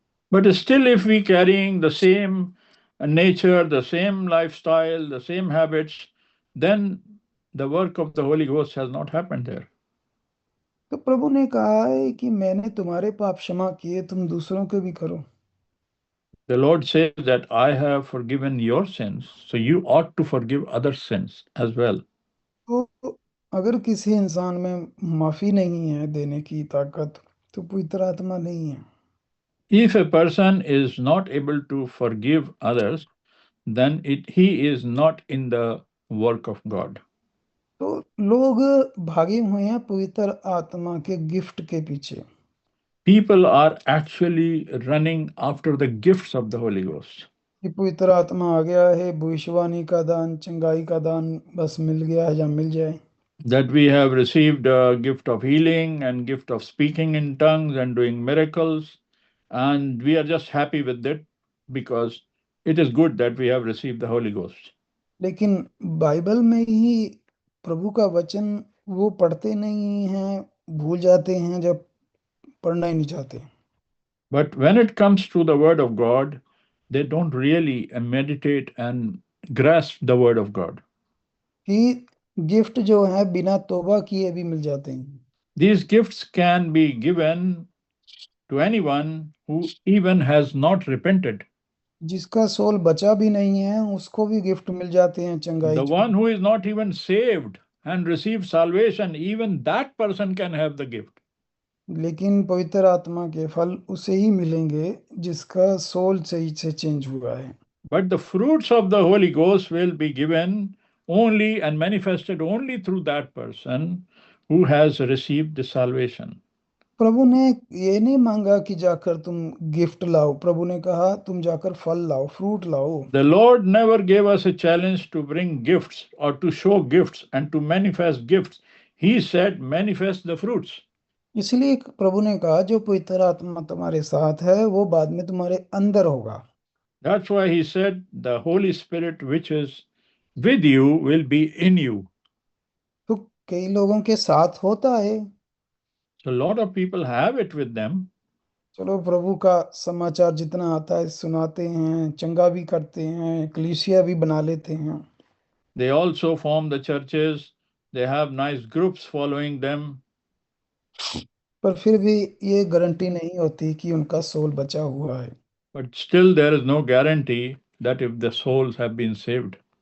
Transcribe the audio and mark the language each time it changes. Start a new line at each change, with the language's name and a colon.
English: But still, if we carrying the same nature, the same lifestyle, the same habits, then the work of the Holy Ghost has not happened there.
Hindi: तो प्रभु ने कहा है कि मैंने तुम्हारे पाप क्षमा किए, तुम दूसरों के भी करो।
English: The Lord says that I have forgiven your sins, so you ought to forgive other sins as well.
Hindi: तो अगर किसी इंसान में माफी नहीं है देने की ताकत, तो पवित्र आत्मा नहीं है।
English: If a person is not able to forgive others, then he is not in the work of God.
Hindi: तो लोग भागे हुए हैं पवित्र आत्मा के गिफ्ट के पीछे।
English: People are actually running after the gifts of the Holy Ghost.
Hindi: कि पवित्र आत्मा आ गया है, भविष्यवाणी का दान, चंगाई का दान बस मिल गया है या मिल जाए।
English: That we have received a gift of healing and gift of speaking in tongues and doing miracles, and we are just happy with it because it is good that we have received the Holy Ghost.
Hindi: लेकिन Bible में ही प्रभु का वचन वो पढ़ते नहीं हैं, भूल जाते हैं जब पढ़ना ही नहीं चाहते।
English: But when it comes to the Word of God, they don't really meditate and grasp the Word of God.
Hindi: कि गिफ्ट जो है बिना तौबा किए भी मिल जाते हैं।
English: These gifts can be given to anyone who even has not repented.
Hindi: जिसका सोल बचा भी नहीं है उसको भी गिफ्ट मिल जाते हैं चंगाई
English: The
Hindi: के।
English: one who is not even saved and received salvation, even that person can have the gift.
Hindi: लेकिन पवित्र आत्मा के फल उसे ही मिलेंगे जिसका सोल सही से चेंज हुआ है।
English: But the fruits of the Holy Ghost will be given only and manifested only through that person who has received the salvation.
Hindi: प्रभु ने ये नहीं मांगा कि जाकर तुम गिफ्ट लाओ, प्रभु ने कहा तुम जाकर फल लाओ, फ्रूट लाओ।
English: The Lord never gave us a challenge to bring gifts or to show gifts and to manifest gifts. He said, manifest the fruits.
Hindi: इसलिए प्रभु ने कहा जो पवित्र आत्मा तुम्हारे साथ है वो बाद में तुम्हारे अंदर होगा।
English: That's why he said, the Holy Spirit which is with you will be in you.
Hindi: तो कई लोगों के साथ होता है।
English: So a lot of people have it with them.
Hindi: चलो प्रभु का समाचार जितना आता है सुनाते हैं, चंगा भी करते हैं, कलीसिया भी बना लेते हैं।
English: They also form the churches. They have nice groups following them.
Hindi: पर फिर भी ये गारंटी नहीं होती कि उनका सोल बचा हुआ है।
English: But still, there is no guarantee that if the souls have been saved.